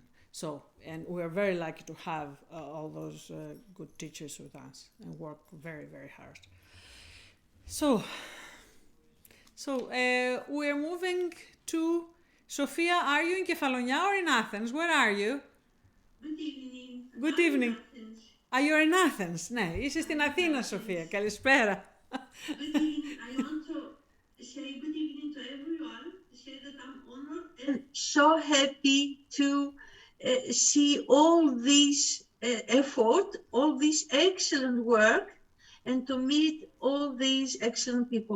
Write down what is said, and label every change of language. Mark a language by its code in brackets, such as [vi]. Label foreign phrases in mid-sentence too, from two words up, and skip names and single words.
[en] So, and we are very lucky to have all those good teachers with us and work very, very hard. So we are moving to Sophia. Are you in Kefalonia or in Athens? Where are you? Good evening. Good evening. Are you in Athens? [el] Ναι, είσαι στην Αθήνα, Σοφία. Καλησπέρα. [en] Good evening. I want to say good evening to everyone. Say that I'm honored and so happy to see all this effort, all this excellent work, and to meet all these excellent people.